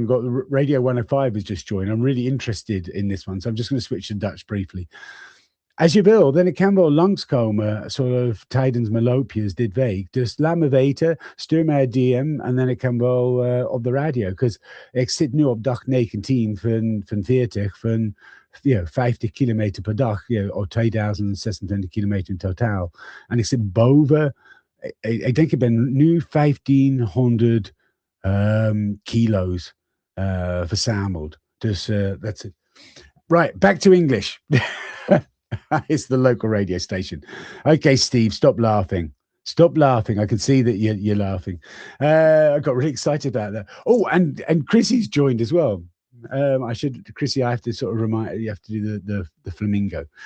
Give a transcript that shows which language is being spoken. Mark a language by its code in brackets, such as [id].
[en] We've got Radio 105 has just joined. I'm really interested in this one, so I'm just going to switch to Dutch briefly. [nl] Als je wil, dan kan wel langskomen, soort of tijdens mijn loopjes dit week. Dus laat me weten, stuur mij een DM en dan ik kan wel op de radio. [en] Because [nl] ik zit nu op dag 19 van 40, van 50 kilometer per dag, of 2026 kilometer in totaal. En ik zit boven, ik denk ik ben nu 1500 kilo's verzameld. Dus [en] that's it. Right, back to English. It's the local radio station. Okay, Steve, stop laughing. Stop laughing. I can see that you're laughing. I got really excited about that. Oh, and Chrissy's joined as well. Chrissy, I have to sort of remind you have to do the flamingo.